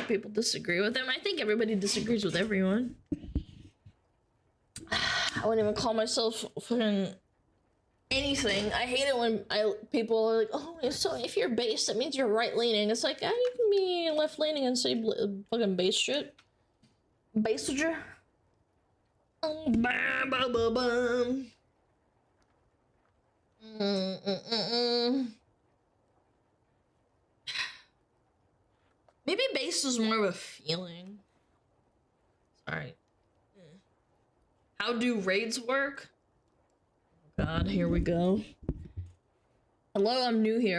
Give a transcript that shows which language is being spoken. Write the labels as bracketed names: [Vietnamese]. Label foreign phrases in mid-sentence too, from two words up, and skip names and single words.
[English] People disagree with them. I think everybody disagrees with everyone. I wouldn't even call myself fucking anything. I hate it when people are like, oh, so if you're based, that means you're right-leaning. It's like, you can be left-leaning and say fucking base shit. Basager. Bam, bam, bam, bam. Maybe base is more of a feeling. Sorry. How do raids work? Oh God, here we go. Hello, I'm new here.